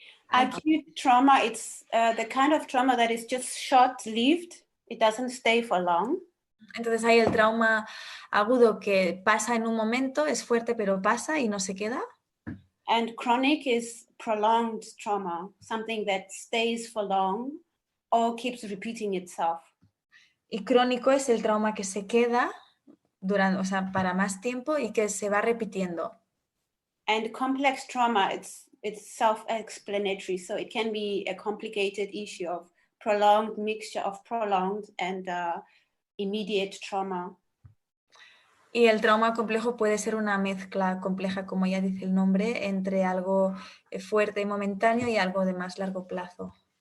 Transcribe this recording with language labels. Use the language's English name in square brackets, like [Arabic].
[English] Acute trauma, it's the kind of trauma that is just short-lived. It doesn't stay for long. [Spanish] Entonces hay el trauma agudo que pasa en un momento, es fuerte pero pasa y no se queda. [English] And chronic is prolonged trauma, something that stays for long or keeps repeating itself. [Spanish] Y crónico es el trauma que se queda para más tiempo y que se va repitiendo. [English] And complex trauma, it's self-explanatory, so it can be a complicated issue of prolonged mixture of prolonged and immediate trauma. [Spanish] Y el trauma complejo puede ser una mezcla compleja, como ya dice el nombre, entre algo fuerte y momentáneo y algo de más largo plazo.